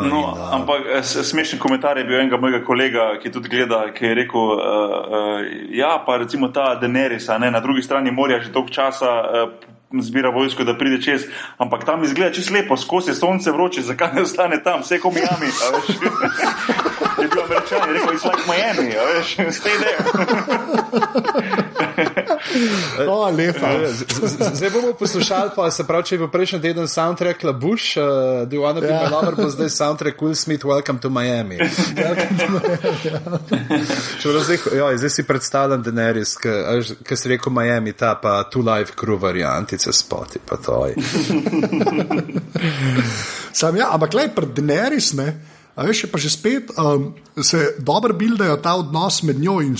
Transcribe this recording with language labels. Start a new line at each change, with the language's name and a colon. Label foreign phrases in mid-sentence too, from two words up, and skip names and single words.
Slovenian: No, ampak smešen komentar je bil enega mojega kolega, ki tudi gleda, ki je rekel, pa recimo ta Daenerys, na drugi strani morja že toliko časa zbira vojsko, da pride čez, ampak tam izgleda čisto lepo, skozi je sonce vroče, zakaj ne ostane tam, vse ko Miami, a veš. Je bil Američan, je rekel,
English: it's like Miami,
Slovenian: a veš,
English: stay there.
Slovenian: Lepa. Zdaj bomo poslušali, pa se pravi, če je bil prejšnji teden soundtrack La Bush, Do You Wanna Be My Lover, pa zdaj soundtrack Will Smith, Welcome to Miami. Zdaj si predstavljam Daenerys, ki si rekel Miami, ta pa Two Live Crew varianti, spoti, pa to je. Ampak glej, pri Daenerys, a veš, je pa že spet, se dobro bildajo ta odnos med njo in